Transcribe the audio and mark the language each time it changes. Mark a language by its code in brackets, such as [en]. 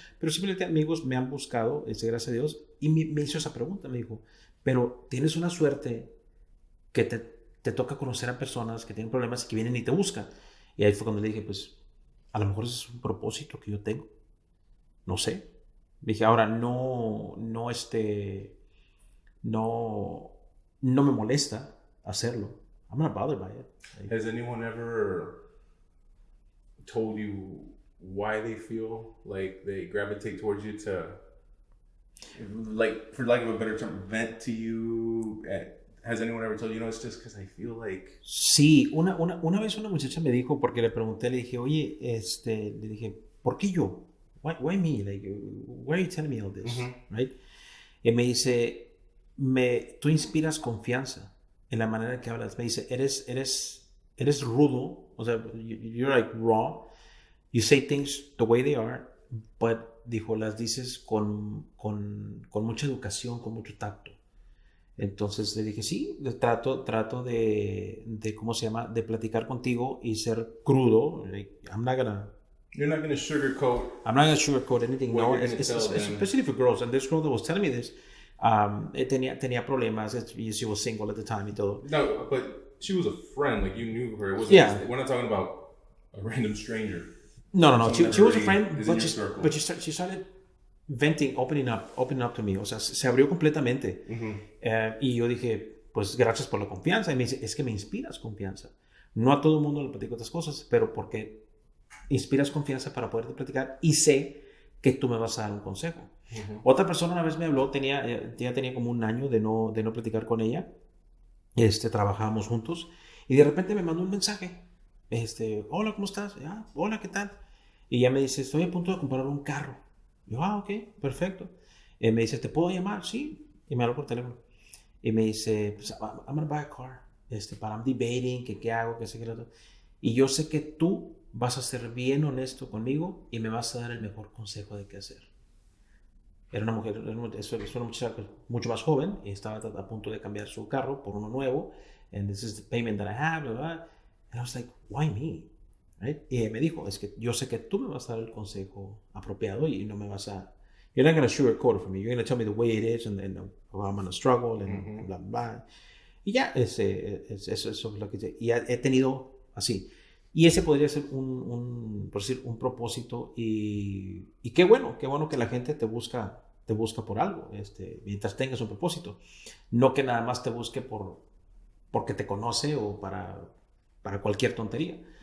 [es] Pero simplemente amigos me han buscado, gracias a Dios, y me hizo esa pregunta, me dijo, pero tienes una suerte que te toca conocer a personas que tienen problemas y que vienen y te buscan. Y ahí fue cuando le dije, pues, a lo mejor ese es un propósito que yo tengo. No sé. Dije, ahora no me molesta hacerlo. [en] I'm not bothered by it. Has anyone ever told you why they feel like they gravitate towards you to, like, for lack of a better term, vent to you? Has anyone ever told you, it's just because I feel like... [es] Sí, una vez una muchacha me dijo, porque le pregunté, le dije, oye, le dije, ¿por qué yo? [en] Why me? Like, why are you telling me all this? Right? [es] Y me dice, tú inspiras confianza en la manera que hablas. Me dice, eres rudo, o sea, [en] you're like raw. You say things the way they are, but, [es] dijo, las dices con mucha educación, con mucho tacto. Entonces le dije, sí, trato de ¿cómo se llama? De platicar contigo y ser crudo. Like, [en] You're not gonna sugarcoat. I'm not gonna sugarcoat anything. No, especially for girls. And this girl that was telling me this, [es] tenía problemas. [en] She was single at the time [es] y todo. [en] No, but she was a friend. Like, you knew her. It wasn't. Yeah. We're not talking about a random stranger. No. She was a friend, but she started venting, opening up to me. [es] O sea, se abrió completamente. Y yo dije, pues gracias por la confianza. Y me dice, es que me inspiras confianza. No a todo el mundo le platico estas cosas, pero porque inspiras confianza para poderte platicar y sé que tú me vas a dar un consejo. Otra persona una vez me habló, ya tenía como un año de no platicar con ella. Trabajábamos juntos y de repente me mandó un mensaje. Hola, ¿cómo estás? Hola, ¿qué tal? Y ella me dice, estoy a punto de comprar un carro. Yo, ok, perfecto. Me dice, ¿te puedo llamar? Sí. Y me habló por teléfono. Y me dice, pues, [en] I'm gonna buy a car. I'm debating, [es] ¿qué hago? ¿Qué sé qué otro? Y yo sé que tú vas a ser bien honesto conmigo y me vas a dar el mejor consejo de qué hacer. Era una mujer, es una muchacha mucho más joven y estaba a punto de cambiar su carro por uno nuevo. [en] And this is the payment that I have, blah, blah. And I was like, why me? Right? [es] Y me dijo, es que yo sé que tú me vas a dar el consejo apropiado y no me vas a... [en] You're not going to sugarcoat it for me. You're going to tell me the way it is and how I'm going to struggle and blah, blah. [es] Y ya, eso es lo que... Y he tenido así. Y ese podría ser por decir, un propósito y qué bueno que la gente te busca por algo, mientras tengas un propósito. No que nada más te busque porque te conoce o para cualquier tontería.